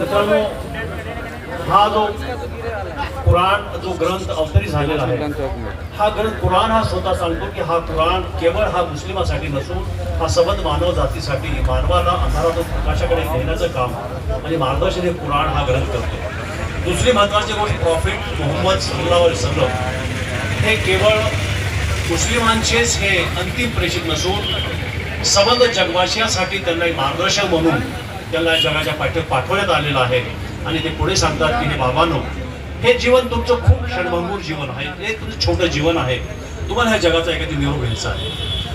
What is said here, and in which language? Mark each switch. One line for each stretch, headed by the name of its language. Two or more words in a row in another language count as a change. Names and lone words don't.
Marathi: मित्रांनो, हा जो कुराण जो ग्रंथ अवतरित झालेला आहे, हा ग्रंथ कुराण हा स्वतः सांगतो की हा कुराण केवळ हा मुस्लिमासाठी नसून हा सबंध मानव जातीसाठी, मानवाला अंधारातून प्रकाशाकडे घेण्याचं काम आणि मार्गदर्शन हे कुराण हा ग्रंथ करतो। दुसरी महत्त्वाची गोष्ट, प्रॉफिट मोहम्मद
Arabic: صلى الله عليه وسلم
Marathi: हे केवळ मुस्लिमांचेच हे अंतिम प्रेषित नसून सबंध जगवासियांसाठी त्यांना एक मार्गदर्शक म्हणून त्यांना जगाच्या पाठीवर पाठवण्यात आलेलं आहे। आणि ते पुढे सांगतात की हे बाबांनो, हे जीवन तुमचं खूप क्षणभंगूर जीवन आहे, हे तुमचं छोटं जीवन आहे, तुम्हाला ह्या जगाचा एखादी निरोप घ्यायचा आहे।